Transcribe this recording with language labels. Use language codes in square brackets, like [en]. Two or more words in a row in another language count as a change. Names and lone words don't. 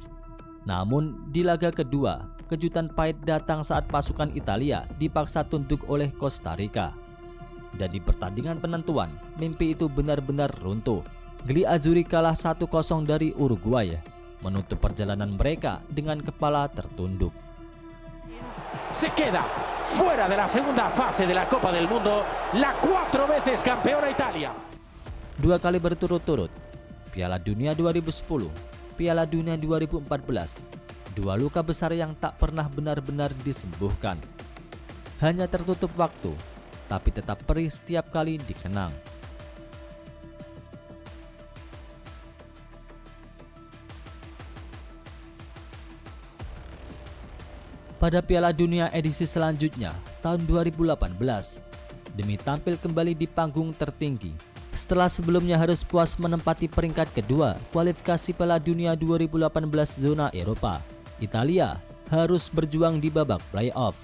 [id] Namun di laga kedua, kejutan pahit datang saat pasukan Italia dipaksa tunduk oleh Costa Rica. Dan di pertandingan penentuan, mimpi itu benar-benar runtuh. Gli Azzurri kalah 1-0 dari Uruguay, menutup perjalanan mereka dengan kepala tertunduk. [es] Se queda fuera de la segunda fase de la Copa del Mundo la 4 veces campeona Italia. [id] 2 kali berturut-turut, Piala Dunia 2010, Piala Dunia 2014, 2 luka besar yang tak pernah benar-benar disembuhkan. Hanya tertutup waktu, tapi tetap perih setiap kali dikenang. Pada Piala Dunia edisi selanjutnya, tahun 2018, demi tampil kembali di panggung tertinggi, setelah sebelumnya harus puas menempati peringkat kedua kualifikasi Piala Dunia 2018 zona Eropa, Italia harus berjuang di babak playoff.